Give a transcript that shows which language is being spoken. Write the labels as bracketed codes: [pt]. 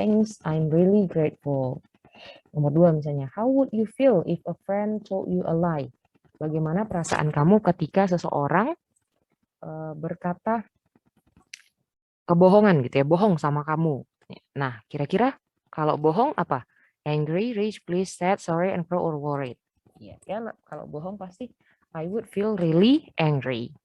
[en] Thanks, I'm really grateful. [id] Nomor 2 misalnya, [en] how would you feel if a friend told you a lie? [id] Bagaimana perasaan kamu ketika seseorang berkata kebohongan gitu ya, bohong sama kamu. Nah, kira-kira kalau bohong apa? [en] Angry, rage, please, sad, sorry, and proud or worried. [id] Ya, kalau bohong pasti [en] I would feel really angry.